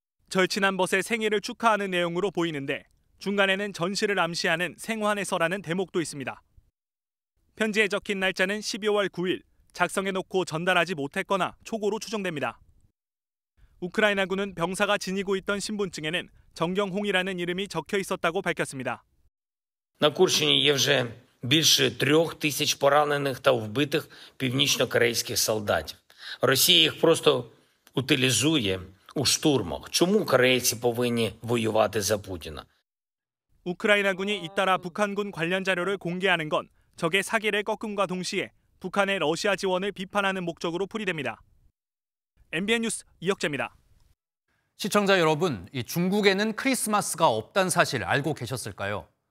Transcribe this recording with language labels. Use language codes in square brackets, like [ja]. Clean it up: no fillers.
[ko] 절친한 벗의 생일을 축하하는 내용으로 보이는데 중간에는 전시를 암시하는 생환에서라는 대목도 있습니다. 편지에 적힌 날짜는 12월 9일, 작성해놓고 전달하지 못했거나 초고로 추정됩니다. 우크라이나군은 병사가 지니고 있던 신분증에는 정경홍이라는 이름이 적혀 있었다고 밝혔습니다. [uk] На Курщині є вже більше 3000 поранених та вбитих північно-корейських солдатів. Росія їх просто утилізує у штурмах. Чому корейці повинні воювати за Путіна? [ko] 우크라이나군이 잇따라 북한군 관련 자료를 공개하는 건 적의 사기를 꺾음과 동시에 북한의 러시아 지원을 비판하는 목적으로 풀이됩니다. MBN 뉴스 이혁재입니다. 시청자 여러분, 중국에는 크리스마스가 없다는 사실 알고 계셨을까요?